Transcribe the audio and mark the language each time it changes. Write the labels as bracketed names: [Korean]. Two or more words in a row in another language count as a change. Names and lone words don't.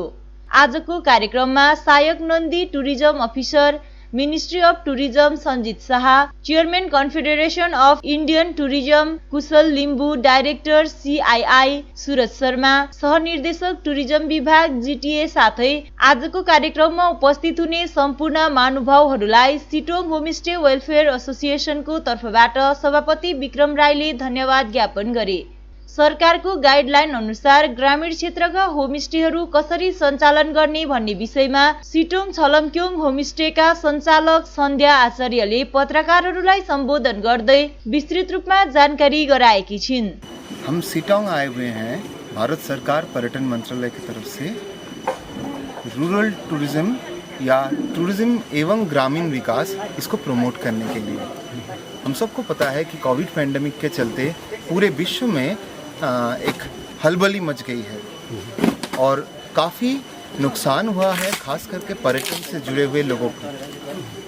[Nepali] आजको कार्यक्रममा सायक नन्दी [English] tourism officer, ministry of tourism [Nepali] सञ्जित शाह, [English] Chairman Confederation of Indian Tourism [Nepali] कुशल लिम्बू, [English] Director CII [Nepali] सुरज शर्मा, सहनिर्देशक टुरिज्म विभाग जिटिए साथै आजको कार्यक्रममा उपस्थित हुने सम्पूर्ण महानुभावहरूलाई सिटोङ होमस्टे वेलफेयर एसोसिएसनको तर्फबाट सभापति विक्रम राईले धन्यवाद ज्ञापन गरे। सरकारको गाइडलाइन अनुसार ग्रामीण क्षेत्रका होमस्टेहरू कसरी सञ्चालन गर्ने भन्ने विषयमा सिटोङ छलमक्योङ होमस्टेका सञ्चालक सन्ध्या आचार्यले पत्रकारहरूलाई सम्बोधन गर्दै विस्तृत रूपमा जानकारी गराएकी छिन्। [Hindi] हम सिटोङ आए हुए हैं भारत सरकार पर्यटन मंत्रालय की तरफ से [English] rural tourism [Hindi] या टूरिज्म एवं ग्रामीण विकास इसको प्रमोट करने के लिए। हम सबको पता है कि [English] Covid pandemic [Hindi] के चलते पूरे विश्व में एक हलबली मच गई है और काफ़ी नुकसान हुआ है, खास करके पर्यटन से जुड़े हुए लोगों को।